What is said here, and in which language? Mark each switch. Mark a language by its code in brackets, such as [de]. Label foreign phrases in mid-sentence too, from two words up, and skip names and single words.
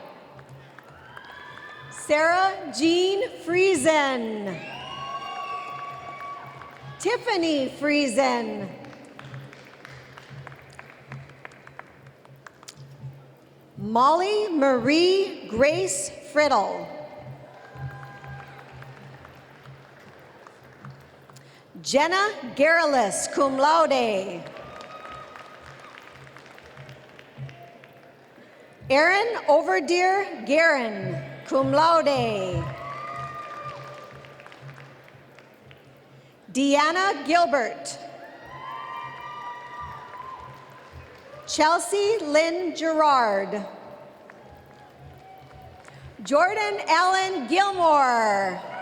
[en] Sarah Jean Friesen. Tiffany Friesen. Molly Marie Grace Friddle. Jenna Garrellis, [la] cum laude. [en] Erin Overdeer Guerin, [la] cum laude. [en] Deanna Gilbert. Chelsea Lynn Gerard. Jordan Allen Gilmore.